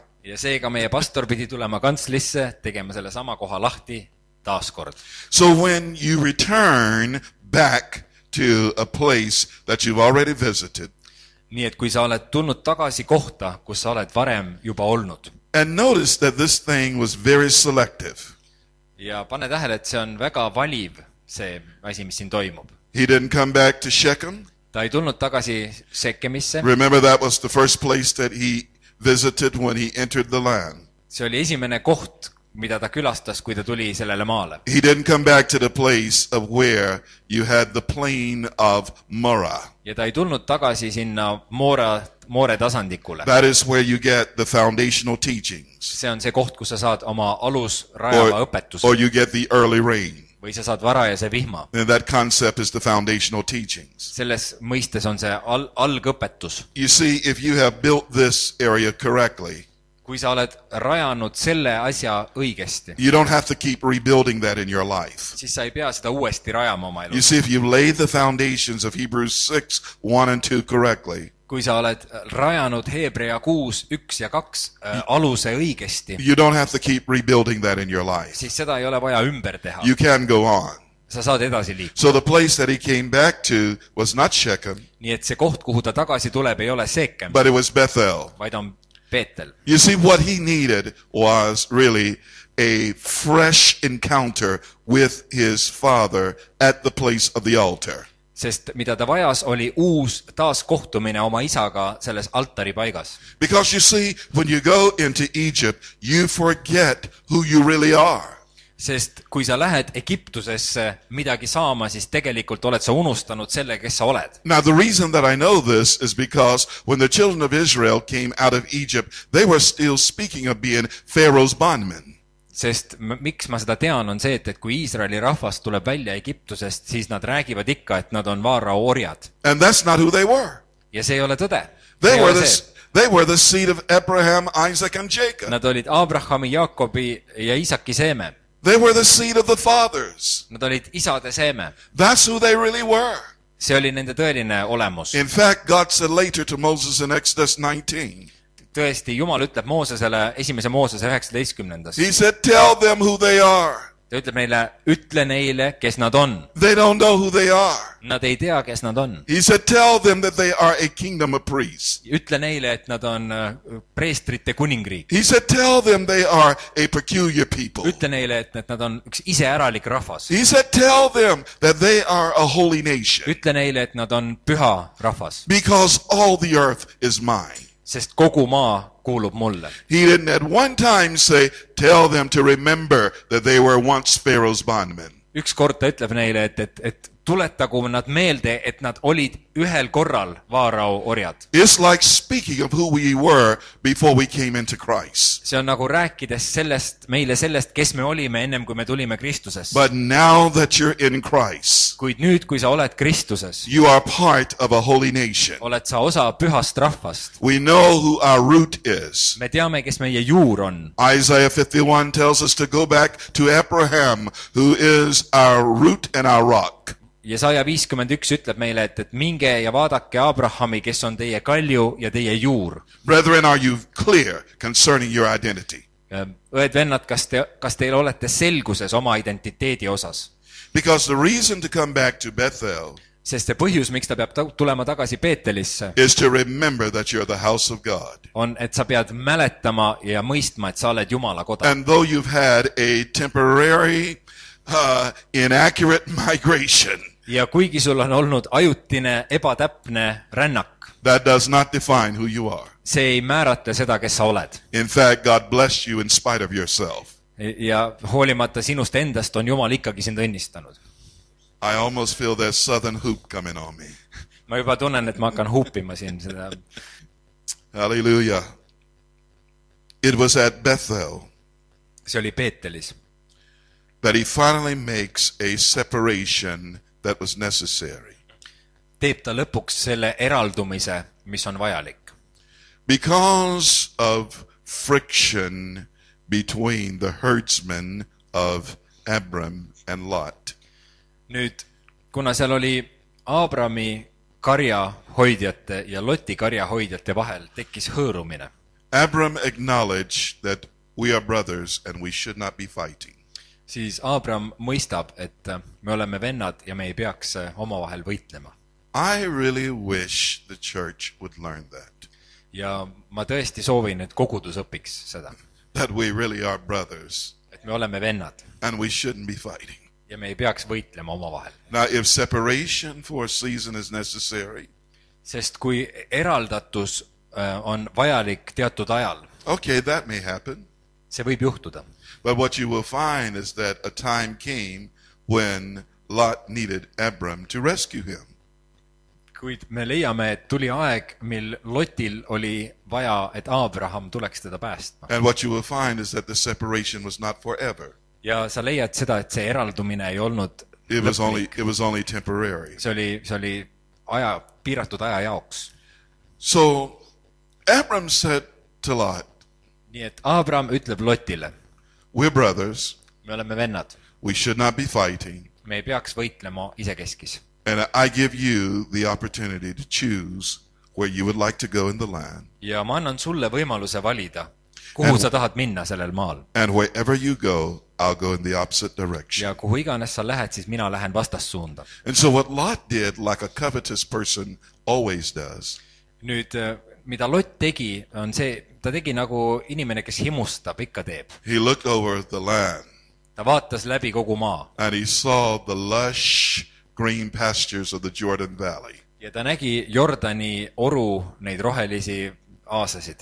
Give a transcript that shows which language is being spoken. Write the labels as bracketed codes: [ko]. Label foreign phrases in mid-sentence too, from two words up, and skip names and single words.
[et] Ja seega meie pastor pidi tulema kantslisse, tegema selle sama koha lahti taaskord. [en] So when you return back to a place that you've already visited, [et] Nii et kui sa oled tulnud tagasi kohta, kus sa oled varem juba olnud, [en] and notice that this thing was very selective. [et] ja pane tähele, et see on väga valiv, see asi, mis siin toimub. [en] He didn't come back to Shechem. [et] Ta ei tulnud tagasi Shekemisse. [en] Remember, that was the first place that he visited when he entered the land. [et] See oli esimene koht, mida ta külastas, kui ta tuli sellele maale. [en] He didn't come back to the place of where you had the plain of Morah. [et] Ja ta ei tulnud tagasi sinna Moore tasandikule. [en] That is where you get the foundational teachings. [et] See on see koht, kus sa saad oma alusrajava õpetuse. [en] Or you get the early rain. [et] Või sa saad varajase vihma. [en] And that concept is the foundational teachings. [et] Selles mõistes on see algõpetus. [en] You see, if you have built this area correctly, [et] Kui sa oled rajanud selle asja õigesti, [en] you don't have to keep rebuilding that in your life. [et] siis sa ei pea seda uuesti rajama oma [en] You [et] elus. [en] see, if you lay the foundations of Hebrews 6, 1 and 2 correctly, [et] Kui sa oled rajanud Hebrea 6, 1 ja 2 aluse õigesti, [en] you don't have to keep rebuilding that in your life. [et] siis seda ei ole vaja ümber teha. [en] You can go on. [et] Sa saad edasi liikuda. [en] So the place that he came back to was not Shechem, [et] Nii et see koht, kuhu ta tagasi tuleb, ei ole Seekem, [en] but it was Bethel. [et] vaid on Peetel. [en] You see, what he needed was really a fresh encounter with his father at the place of the altar. [et] Sest mida ta vajas, oli uus taaskohtumine oma isaga selles altari paigas. [en] Because you see, when you go into Egypt, you forget who you really are. [et] Sest kui sa lähed Egiptusesse midagi saama, siis tegelikult oled sa unustanud selle, kes sa oled. [en] Now, the reason that I know this is because when the children of Israel came out of Egypt, they were still speaking of being Pharaoh's bondmen. [et] Sest miks ma seda tean, on see, et kui Iisraeli rahvas tuleb välja Egiptusest, siis nad räägivad ikka, et nad on Vaarao orjad. [en] And that's not who they were. [et] Ja see ei ole tõde. [en] They were the seed of Abraham, Isaac, and Jacob. [et] Nad olid Abrahami, Jaakobi ja Iisaki seeme. [en] They were the seed of the fathers. [et] Nad olid isade seeme. [en] That's who they really were. [et] see oli nende tõeline olemus. [en] In fact, God said later to Moses in Exodus 19, [et] Tõesti, Jumal ütleb Moosesele, esimese Moosese 19. [en] He said, tell them who they are. [et] Ta ütleb neile, ütle neile, kes nad on. [en] They don't know who they are. [et] Nad ei tea, kes nad on. [en] He said, tell them that they are a kingdom of priests. [et] Ütle neile, et nad on preestrite kuningriik. [en] He said, tell them they are a peculiar people. [et] Ütle neile, et nad on üks iseäralik rahvas. [en] He said, tell them that they are a holy nation. [et] Ütle neile, et nad on püha rahvas. [en] Because all the earth is mine. [et] Sest kogu maa kuulub mulle. [en] He didn't at one time say, tell them to remember that they were once Pharaoh's bondmen. [et] Üks kord ta ütleb neile, et tuletagu nad meelde, et nad olid ühel korral Vaarao orjad. [en] It's like speaking of who we were before we came into Christ. [et] See on nagu rääkides meile sellest, kes me olime ennem, kui me tulime Kristusesse. [en] But now that you're in Christ, [et] Kuid nüüd, kui sa oled Kristuses, [en] you are part of a holy nation. [et] oled sa osa pühast rahvast. [en] We know who our root is. [et] Me teame, kes meie juur on. [en] Isaiah 51 tells us to go back to Abraham, who is our root and our rock. [et] Jesaja 51 ütleb meile, et minge ja vaadake Abrahami, kes on teie kalju ja teie juur. [en] Brethren, are you clear concerning your identity? [et] Õed-vennad, kas teil olete selguses oma identiteedi osas? [en] Because the reason to come back to Bethel [et] Sest see põhjus, miks ta peab tulema tagasi Peetelisse, [en] is to remember that you're the house of God. [et] on, et sa pead mäletama ja mõistma, et sa oled Jumala koda. [en] And though you've had a temporary, inaccurate migration, [et] Ja kuigi sul on olnud ajutine, ebatäpne rännak, [en] that does not define who you are. [et] see ei määrata seda, kes sa oled. [en] In fact, God blessed you in spite of yourself. [et] Ja hoolimata sinust endast on Jumal ikkagi sind õnnistanud. [en] I almost feel that southern hoop coming on me. [et] Ma juba tunnen, et ma hakkan huupima siin seda. [en] Hallelujah. It was at Bethel [et] See oli Peetelis, [en] that he finally makes a separation that was necessary. [et] teeb ta lõpuks selle eraldumise, mis on vajalik. [en] Because of friction between the herdsmen of Abram and Lot. [et] Nüüd, kuna seal oli Abrami karjahoidjate ja Loti karjahoidjate vahel, tekkis hõõrumine. [en] Abram acknowledged that we are brothers and we should not be fighting. [et] Siis Abram mõistab, et me oleme vennad ja me ei peaks omavahel võitlema. [en] I really wish the church would learn that. [et] Ja ma tõesti soovin, et kogudus õpiks seda. [en] That we really are brothers [et] Et me oleme vennad [en] and we shouldn't be fighting. [et] ja me ei peaks võitlema omavahel. [en] Now, if separation for a season is necessary, [et] Sest kui eraldatus on vajalik teatud ajal, [en] okay, that may happen. [et] see võib juhtuda. [en] But what you will find is that a time came when Lot needed Abram to rescue him. [et] Kuid me leiame, et tuli aeg, mil Lotil oli vaja, et Abraham tuleks teda päästma. [en] And what you will find is that the separation was not forever. [et] Ja sa leiad seda, et see eraldumine ei olnud [en] It was [et] lõplik. [en] only temporary. [et] See oli piiratud aja jaoks. [en] So Abram said to Lot, [et] Nii et Abraham ütleb Lotile, [en] we're brothers. [et] me oleme vennad, [en] We should not be fighting. [et] me ei peaks võitlema isekeskis. [en] And I give you the opportunity to choose where you would like to go in the land. [et] Ja ma annan sulle võimaluse valida, kuhu sa tahad minna sellel maal. [en] And wherever you go, I'll go in the opposite direction. [et] Ja kuhu iganes sa lähed, siis mina lähen vastassuunda. [en] And so what Lot did, like a covetous person always does, [et] Nüüd, mida Lot tegi, on see, ta tegi nagu inimene, kes himustab, ikka teeb. [en] he looked over the land [et] Ta vaatas läbi kogu maa [en] and he saw the lush green pastures of the Jordan Valley. [et] ja ta nägi Jordani oru neid rohelisi aasasid